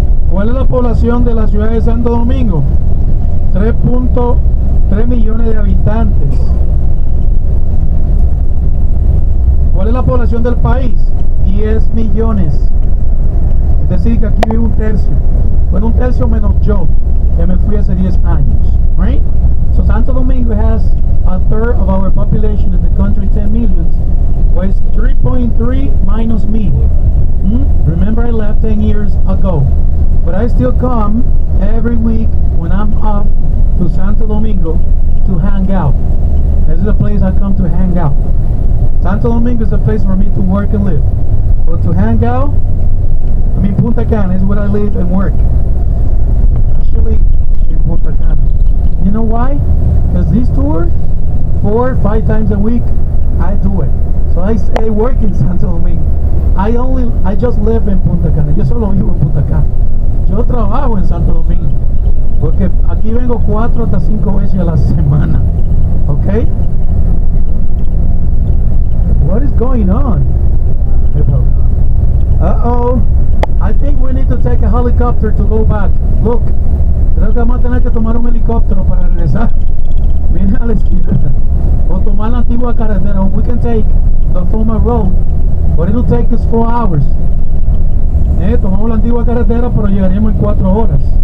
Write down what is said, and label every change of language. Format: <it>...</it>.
<es>¿Cuál es la población de la ciudad de Santo Domingo? 3.3 millones de habitantes. ¿Cuál es la población del país? 10 millones. Es decir, que aquí vive un tercio. Bueno, un tercio menos yo, que me fui hace 10 años.</es> <en>Right? So Santo Domingo has a third of our population in the country, 10 millions. Well, it's 3.3 minus me. Remember, I left 10 years ago. But I still come every week when I'm off to Santo Domingo to hang out. This is a place I come to hang out. Santo Domingo is a place for me to work and live. But to hang out, I mean, Punta Cana is where I live and work. Actually, in Punta Cana. You know why? Because this tour, 4 or 5 times a week, I do it. So I work in Santo Domingo. I just live in Punta Cana.</en> <es>Yo solo vivo en Punta Cana. Yo trabajo en Santo Domingo. Porque aquí vengo 4 hasta 5 veces a la semana.</es> <en>Okay? What is going on? Uh-oh. I think we need to take a helicopter to go back. Look.</en> <es>Creo que vamos a tener que tomar un helicóptero para regresar. Viene a la izquierda. O tomar la antigua carretera.</es> <en>We can take the former road, but it'll take us 4 hours.</en> <es>Tomamos la antigua carretera, pero llegaríamos en 4 horas.</es>